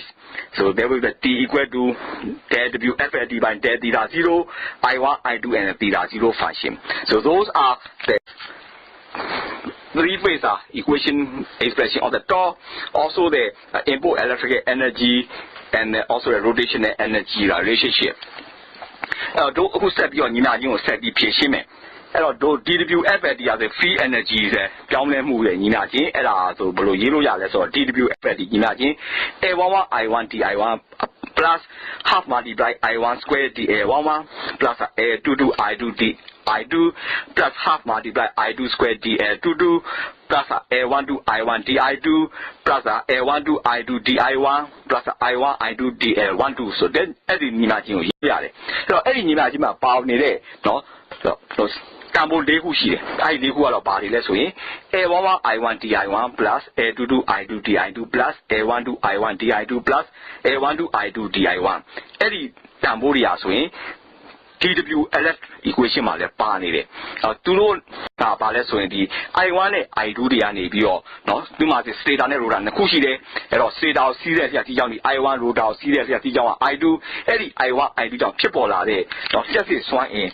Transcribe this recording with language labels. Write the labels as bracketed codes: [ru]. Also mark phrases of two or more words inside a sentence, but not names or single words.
[en] So there will be T equal to dWFLD by del theta 0, I1, I2 and the theta 0 function. So those are the three-phase equation expression of the torque, also the input electrical energy and also the rotational energy relationship. [my] အခုဆက်ပြီးတော့ညီမချင်းကိုဆက်ပြီးဖြည့်ရှင်းမယ်အဲ့တော့တို့ dWFLD ရတဲ့ [en] free energy [my] ရဲ့ပြောင်းလဲမှုရဲ့ညီမချင်းအဲ့ဒါဆိုဘယ်လိုရေးလို့ရ လဲဆိုတော့ dWFLD ညီမချင်း [en] A11 I1 dI1 plus half multiply [my] I1 square dA11 plus A22 I2 dI2 plus half multiply [en] I2 square dA22 plus A12 I1 dI2 plus A12 I2 dI1 plus I1 I2 dA12 [my] ဆိုတဲ့အဲ့ဒီညီမချင်းကိုရေးရတယ်အဲ့တော့အဲ့ဒီညီမချင်းမှာပါနေတဲ့နော်တန်ဖိုး၄ခုရှိတယ်အဲ့ဒီ၄ခုကတော့ဘာတွေလဲဆိုရင် [en] A11 I1 dI1 plus A22 I2 dI2 plus A12 I1 dI2 plus A12 I2 dI1 [my] အဲ့ဒီတန်ဖိုးတွေဟာဆိုရင် [en] dWLF equation [my] မှာလည်းပါနေတယ်သူတို့ကဘာလဲဆိုရင်ဒီ I1 နဲ့ I2 တွေကနေပြီးတော့เนาะဒီမှာ stator နဲ့ rotor နှစ်ခုရှိတယ်အဲ့တော့ stator ကိုစီးတဲ့လျှက်စီးကြောင်းဒီ I1 rotor ကိုစီးတဲ့လျှက်စီးကြောင်းက I2 အဲ့ဒီ I1 I2 ကြောင့်ဖြစ်ပေါ်လာတဲ့เนาะလျှက်စစ်စွမ်းအင်